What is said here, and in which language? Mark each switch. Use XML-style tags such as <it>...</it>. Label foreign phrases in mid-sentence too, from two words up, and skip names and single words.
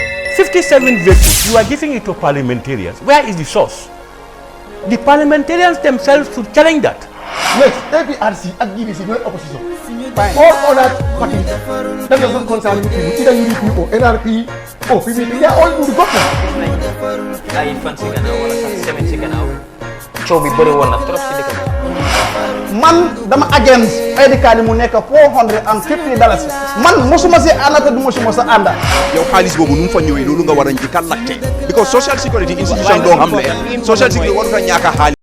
<en>57 vehicles, you are giving it to parliamentarians. Where is the source? The parliamentarians themselves should challenge that. Yes, TRRC and GDC were opposition. All other parties, that doesn't concern you people, either UDP or NRP or PDP, they are all good government.</en> <wo>Ay fan si gannaaw wala sax semaine si gannaaw coow bi bëri woon na trop si dëkk bi. Man dama against edikani mu nekk $450. Man mosuma si àndata du mosuma sa ànda. yow xaalis boobu nu mu fa ñëwee loolu nga war a njëkk a laajte because</wo> <en>social security institution</en> <wo>doo xam ne</wo> <en>social security</en> <wo>warut a ñàkk a xaalis</wo>